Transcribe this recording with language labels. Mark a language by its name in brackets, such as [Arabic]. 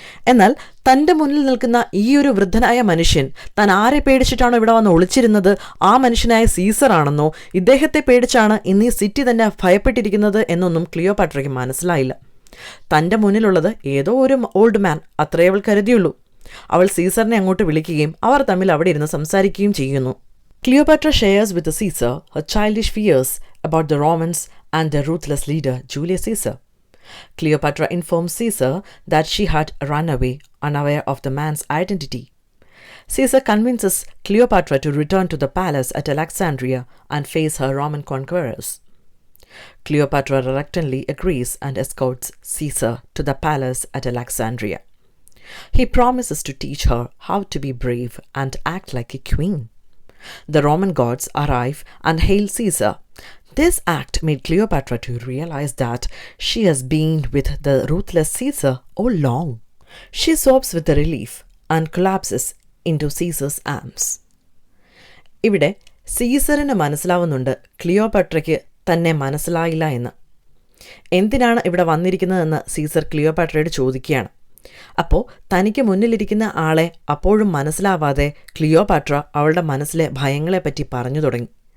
[Malayalam] എന്നാൽ തൻ്റെ മുന്നിൽ നിൽക്കുന്ന ഈ ഒരു വൃദ്ധനായ മനുഷ്യൻ താൻ ആരെ പേടിച്ചിട്ടാണോ ഇവിടെ വന്ന് ഒളിച്ചിരുന്നത്, ആ മനുഷ്യനായ സീസറാണെന്നോ ഇദ്ദേഹത്തെ പേടിച്ചാണ് ഇന്ന് ഈ സിറ്റി തന്നെ ഭയപ്പെട്ടിരിക്കുന്നത് എന്നൊന്നും ക്ലിയോപാട്രയ്ക്ക് മനസ്സിലായില്ല. തൻ്റെ മുന്നിലുള്ളത് ഏതോ ഒരു ഓൾഡ് മാൻ, അത്രേ അവൾ കരുതിയുള്ളൂ. അവൾ സീസറിനെ അങ്ങോട്ട് വിളിക്കുകയും അവർ തമ്മിൽ അവിടെ ഇരുന്ന് സംസാരിക്കുകയും ചെയ്യുന്നു. [English] Cleopatra shares with the Caesar her childish fears about the Romans and their ruthless leader Julius Caesar. Cleopatra informs Caesar that she had run away, unaware of the man's identity. Caesar convinces Cleopatra to return to the palace at Alexandria and face her Roman conquerors. Cleopatra reluctantly agrees and escorts Caesar to the palace at Alexandria. He promises to teach her how to be brave and act like a queen. The Roman gods arrive and hail Caesar. This act made Cleopatra to realize that she has been with the ruthless Caesar all along. She sobs with the relief and collapses into Caesar's arms. [Malayalam] ഇവിടെ സീസറിന് മനസ്സിലാവുന്നുണ്ട് ക്ലിയോപാട്രയ്ക്ക് തന്നെ മനസ്സിലായില്ല എന്ന്. എന്തിനാണ് ഇവിടെ വന്നിരിക്കുന്നതെന്ന് Caesar ക്ലിയോപാട്രയോട് ചോദിക്കുകയാണ്. അപ്പോൾ തനിക്ക് മുന്നിലിരിക്കുന്ന ആളെ അപ്പോഴും മനസ്സിലാവാതെ ക്ലിയോപാട്ര അവളുടെ മനസ്സിലെ ഭയങ്ങളെപ്പറ്റി പറഞ്ഞു തുടങ്ങി.